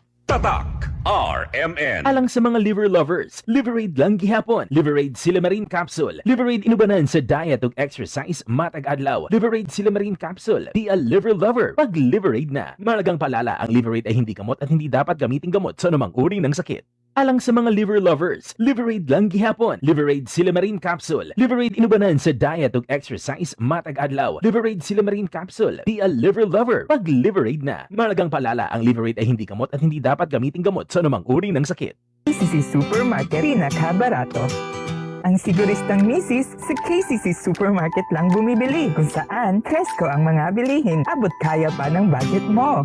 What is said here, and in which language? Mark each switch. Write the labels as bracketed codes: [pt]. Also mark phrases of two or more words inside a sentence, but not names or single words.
[ceb] Tatak RMN. Alang sa mga [en] liver lovers, [ceb] Liverade lang gihapon. Liverade Silimarin Capsule. Liverade inubanan sa diet ug exercise matag adlaw. Liverade Silimarin Capsule. [en] Di a liver lover. [ceb] Pag Liverade na. [tl] Malagang palala, ang Liverade ay hindi gamot at hindi dapat gamitin gamot sa anumang uri ng sakit. [ceb] Alang sa mga [en] liver lovers, [ceb] Liverade lang gihapon. Liverade Silimarin Capsule. Liverade inubanan sa diet ug exercise matag adlaw. Liverade Silimarin Capsule. [en] Di a liver lover. [ceb] Pag Liverade na. [tl] Malagang palala, ang Liverade ay hindi gamot at hindi dapat gamitin gamot sa anumang uri ng sakit. [ceb] KCC Supermarket, pinakabarato. Ang siguristang misis, sa KCC Supermarket lang bumibili. [tl] Kung saan, presko ang mga bilihin. Abot kaya pa ng budget mo.